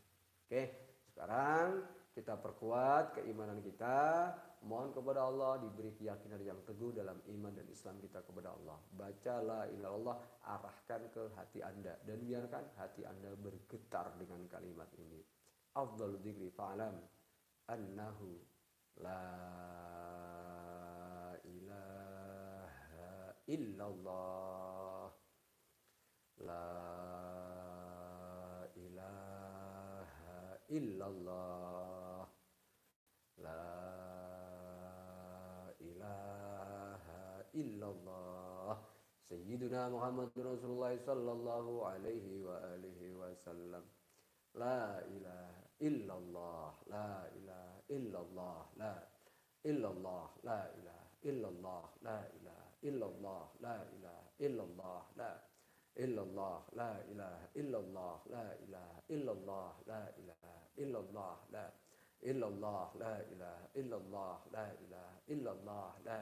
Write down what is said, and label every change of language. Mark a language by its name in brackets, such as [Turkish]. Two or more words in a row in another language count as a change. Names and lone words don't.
[Indonesian] Oke, sekarang kita perkuat keimanan kita, mohon kepada Allah diberi keyakinan yang teguh dalam iman dan Islam kita kepada Allah. Baca [Arabic] لا إله إلا الله, [Indonesian] arahkan ke hati Anda dan biarkan hati Anda bergetar dengan kalimat ini. [Arabic] أفضل الذكر فاعلم أنه لا إله إلا الله. لا إله إلا الله. لا إله إلا الله. سيدنا محمد رسول الله صلى الله عليه وعلى آله وسلم. لا إله إلا الله. لا إله إلا الله. لا إلا الله. لا إله إلا الله. لا إله إلا الله. لا إله إلا الله. لا إلا الله لا إله إلا الله لا إله إلا الله لا إله إلا الله لا إلا الله لا إله إلا الله لا إله إلا الله لا